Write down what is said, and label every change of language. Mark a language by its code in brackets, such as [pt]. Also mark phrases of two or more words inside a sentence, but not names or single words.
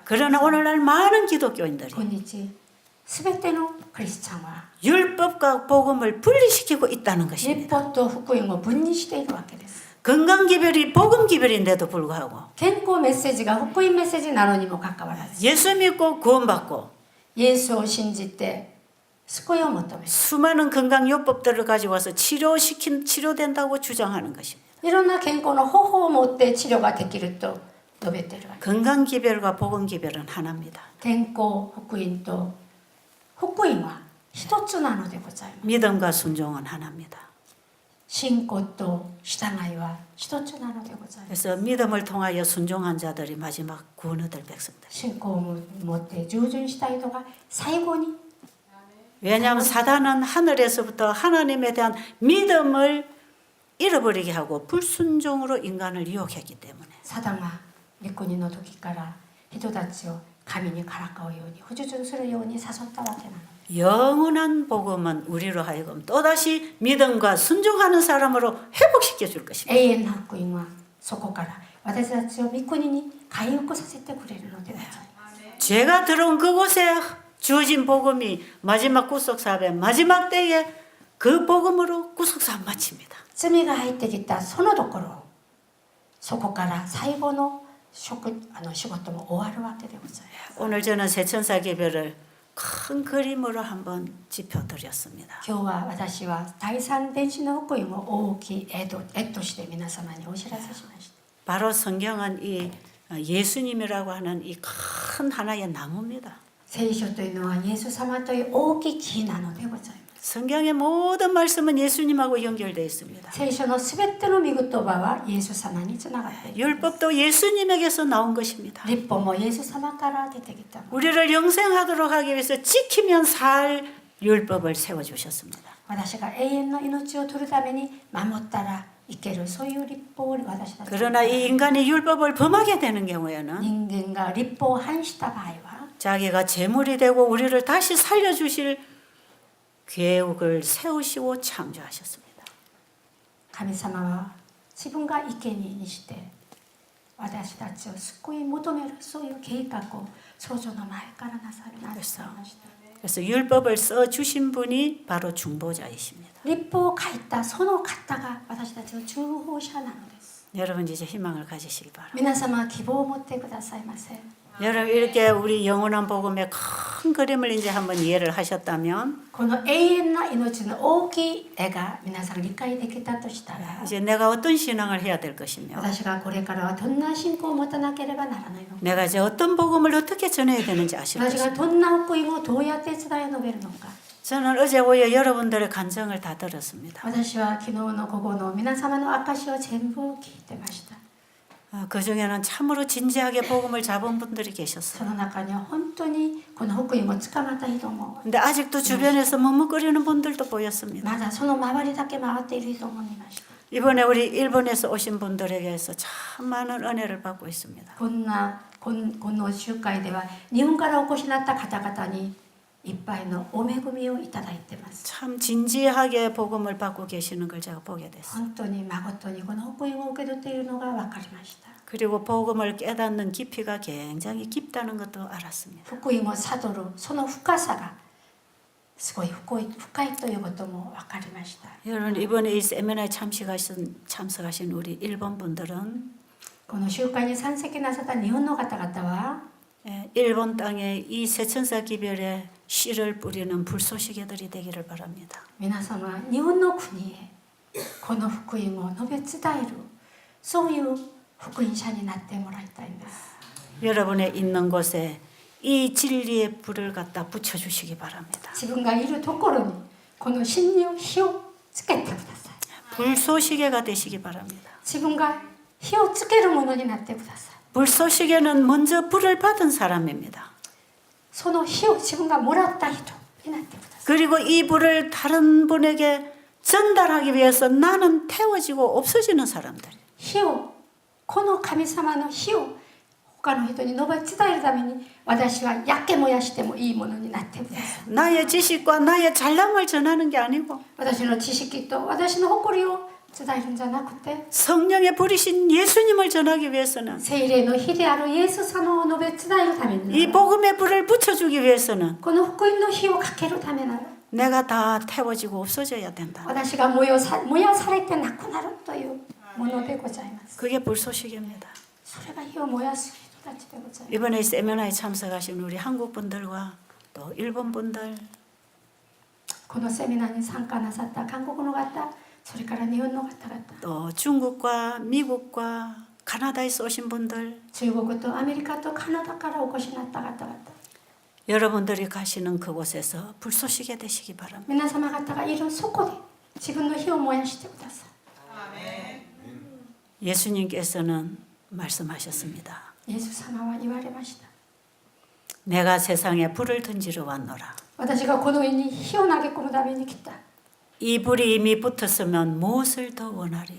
[ko] 그러나 오늘날 많은 기독교인들이 [ja] 今日すべてのクリスチャンは [ko] 율법과 복음을 분리시키고 있다는 [ja] 律 [ko] 것입니다. [ja] 法と福音を分離しているわけです。 [ko] 건강기별이 복음기별인데도 불구하고 [ja] 健康メッセージが福音メッセージなのにもかかわらず [ko] 예수 믿고 구원받고 [ja] イエスを信じて救いを求め [ko] 수많은 건강요법들을 가지고 와서 치료된다고 주장하는 것입니다. [ja] いろんな健康の方法を持って治療ができると述べているわけ。 [ko] 건강기별과 복음기별은 하나입니다. [ja] 健康福音と福音は一つなのでございます。 [ko] 믿음과 순종은 하나입니다. [ja] 信仰と従いは一つなのでございます。 [ko] 그래서 믿음을 통하여 순종한 자들이 마지막 구원 얻을 백성들. [ja] 信仰を持って従順した人が最後に [ko] 왜냐하면 사단은 하늘에서부터 하나님에 대한 믿음을 잃어버리게 하고 불순종으로 인간을 유혹했기 때문에 [ja] サタンは御国の時から人たちを神にからかうように不従順するように誘ったわけなの。 [ko] 영원한 복음은 우리로 하여금 또다시 믿음과 순종하는 사람으로 회복시켜 줄 것입니다. [ja] 永遠な福音はそこから私たちを御国に回復させてくれるのでございます。 [ko] 죄가 들어온 그곳에 주어진 복음이 마지막 구속사업의 마지막 때에 그 복음으로 구속사업 마칩니다. [ja] 罪が入ってきたそのところそこから最後の仕事も終わるわけでございます。 [ko] 오늘 저는 세천사 개별을 큰 그림으로 한번 짚어드렸습니다. [ja] 今日は私は第三電子の福音を大きい絵として皆様にお知らせしました。 [ko] 바로 성경은 이 예수님이라고 하는 이 큰 하나의 나무입니다. [ja] 聖書というのはイエス様という大きい木なのでございます。 [ko] 성경의 모든 말씀은 예수님하고 연결되어 있습니다. [ja] 聖書のすべての御言葉はイエス様につながっている。 [ko] 율법도 예수님에게서 나온 것입니다. [ja] 律法もイエス様から出てきた。 [ko] 우리를 영생하도록 하기 위해서 지키면 살 율법을 세워주셨습니다. [ja] 私が永遠の命を取るために守ったらいけるそういう律法を私たち [ko] 그러나 이 인간이 율법을 범하게 되는 경우에는 [ja] 人間が律法を反した場合は [ko] 자기가 제물이 되고 우리를 다시 살려주실 계획을 세우시고 창조하셨습니다. [ja] 神様は自分が生贄にして私たちを救い求めるそういう計画を創造の前からなさいました。 [ko] 그래서 율법을 써주신 분이 바로 중보자이십니다. [ja] 律法を書いたその方が私たちの中保者なのです。 [ko] 여러분 이제 희망을 가지시기 바랍니다. [ja] 皆様は希望を持ってくださいませ。 [ko] 여러분 이렇게 우리 영원한 복음의 큰 그림을 이제 한번 이해를 하셨다면 [ja] この永遠な命の大きい絵が皆さん理解できたとしたら [ko] 이제 내가 어떤 신앙을 해야 될 것이며 [ja] 私がこれからはどんな信仰を持たなければならないのか [ko] 내가 이제 어떤 복음을 어떻게 전해야 되는지 아실 [ja] 私 [ko] 것입니다. [ja] がどんな福音をどうやって伝え述べるのか [ko] 저는 어제 오후에 여러분들의 간증을 다 들었습니다. [ja] 私は昨日の午後の皆様の証を全部聞いてました。 [ko] 그 중에는 참으로 진지하게 복음을 잡은 분들이 [ja] そ [ko] 계셨어요. [ja] の中には本当にこの福音をつかまった人も [ko] 근데 아직도 주변에서 머뭇거리는 분들도 보였습니다. [ja] まだその周りだけ回っている人もいました。 [ko] 이번에 우리 일본에서 오신 분들에게서 참 많은 은혜를 받고 있습니다. [ja] この集会では日本からお越しになった方々にいっぱいのお恵みをいただいてます。 [ko] 참 진지하게 복음을 받고 계시는 걸 제가 보게 됐어요. [ja] 本当に誠にこの福音を受け取っているのが分かりました。 [ko] 그리고 복음을 깨닫는 깊이가 굉장히 깊다는 것도 알았습니다. [ja] 福音を悟るその深さがすごい深いということも分かりました。 [ko] 여러분 이번에 이 세미나에 참석하신 우리 일본 분들은 [ja] この集会に参席なさった日本の方々は [ko] 일본 땅에 이 세천사 기별의 씨를 뿌리는 불쏘시개들이 되기를 바랍니다. [ja] 皆様日本の国へこの福音を述べ伝えるそういう福音者になってもらいたいんです。 [ko] 여러분의 있는 곳에 이 진리의 불을 갖다 붙여주시기 바랍니다. [ja] 自分がいるところにこの真理を火をつけてください。 [ko] 불쏘시개가 되시기 바랍니다. [ja] 自分が火をつけるものになってください。 [ko] 불쏘시개는 먼저 불을 받은 사람입니다. [ja] その火を自分がもらった人になってください。 [ko] 그리고 이 불을 다른 분에게 전달하기 위해서 나는 태워지고 없어지는 사람들. [ja] 火をこの神様の火を他の人に述べ伝えるために私は焼け燃やしてもいいものになってください。 [ko] 나의 지식과 나의 잘남을 전하는 게 아니고 [ja] 私の知識と私の誇りを伝えるんじゃなくて [ko] 성령의 불이신 예수님을 전하기 위해서는 [ja] 聖霊の火であるイエス様を述べ伝えるために [ko] 이 복음의 불을 붙여주기 위해서는 [ja] この福音の火をかけるためなら [ko] 내가 다 태워지고 없어져야 된다. [ja] 私が燃やされてなくなるというものでございます。 [ko] 그게 불쏘시개입니다. [ja] それが火を燃やす人たちでございます。 [ko] 이번에 세미나에 참석하신 우리 한국 분들과 또 일본 분들 [ja] このセミナーに参加なさった韓国の方、それから日本の方々、 [ko] 또 중국과 미국과 카나다에서 오신 분들 [ja] 中国とアメリカとカナダからお越しになった方々、 [ko] 여러분들이 가시는 그곳에서 불쏘시개 되시기 바랍니다. [ja] 皆様方がいるそこで自分の火を燃やしてください。 [ko] 예수님께서는 말씀하셨습니다. [ja] イエス様は言われました。 [ko] 내가 세상에 불을 던지러 왔노라. [ja] 私がこの世に火を投げ込むために来た。 [ko] 이 불이 이미 붙었으면 무엇을 더 원하리요?